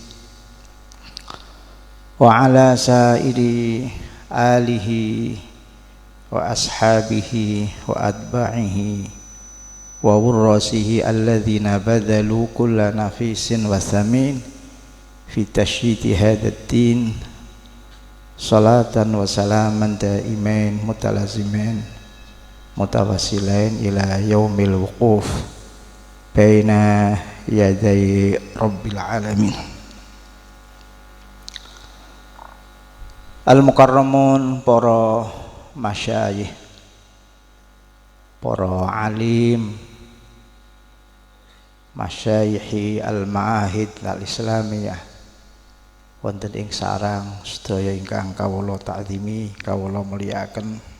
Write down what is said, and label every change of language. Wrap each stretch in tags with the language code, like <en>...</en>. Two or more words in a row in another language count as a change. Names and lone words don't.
<ar>وعلى سائر آله وأصحابه وأتباعه وورثته الذين بذلوا كل نفيس وثمين في تشييد هذا الدين صلاة وسلاما دائمين متلازمين متواصلين إلى يوم الوقوف بين يدي رب العالمين.</ar> <jv>Al-mukarramun, para masyayikh, para alim,</jv> <ar>مشايخ المعاهد الإسلامية</ar> <jv>wonten ing sarang sedaya ingkang kawula ta'zimi, kawula mulyakaken.</jv>